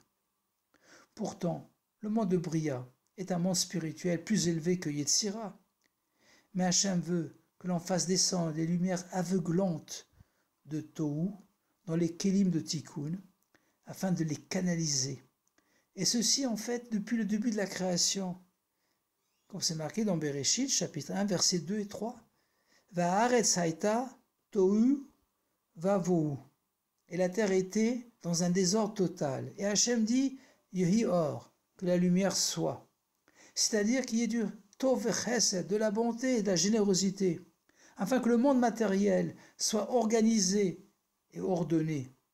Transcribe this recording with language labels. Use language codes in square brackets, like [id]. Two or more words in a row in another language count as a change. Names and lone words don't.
[fr] Pourtant, le monde de Bria est un monde spirituel plus élevé que Yetzira, mais Hachem veut que l'on fasse descendre les lumières aveuglantes de Tohu dans les kélim de Tikkun, afin de les canaliser. Et ceci, en fait, depuis le début de la création, comme c'est marqué dans Bereshit, chapitre 1, versets 2 et 3. [he] והארץ היתה תהו ובהו. [fr] Et la terre était dans un désordre total. Et Hachem dit, [he] יהי אור, [fr] que la lumière soit. C'est-à-dire qu'il y ait du [he] טוב וחסד, [fr] de la bonté et de la générosité, afin que le monde matériel soit organisé et ordonné.